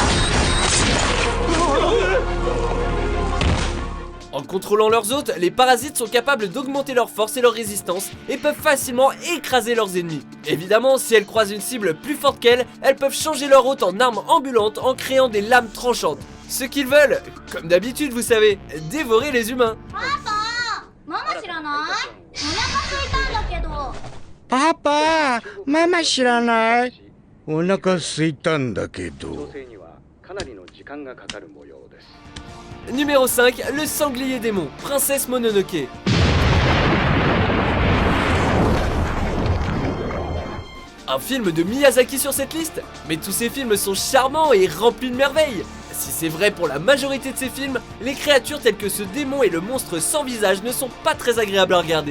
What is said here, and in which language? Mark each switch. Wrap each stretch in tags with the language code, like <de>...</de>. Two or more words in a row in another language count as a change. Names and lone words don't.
<fr>En contrôlant leurs hôtes, les parasites sont capables d'augmenter leur force et leur résistance et peuvent facilement écraser leurs ennemis. Évidemment, si elles croisent une cible plus forte qu'elles, elles peuvent changer leur hôte en arme ambulante en créant des lames tranchantes. Ce qu'ils veulent, comme d'habitude vous savez, dévorer les humains.</fr> <ja>ママ知らない？お腹空いたんだけど。パパ、ママ知らない？お腹空いたんだけど。</ja> <fr>Numéro 5, le sanglier démon, Princesse Mononoke. Un film de Miyazaki sur cette liste? Mais tous ces films sont charmants et remplis de merveilles. Si c'est vrai pour la majorité de ces films, les créatures telles que ce démon et le monstre sans visage ne sont pas très agréables à regarder.</fr>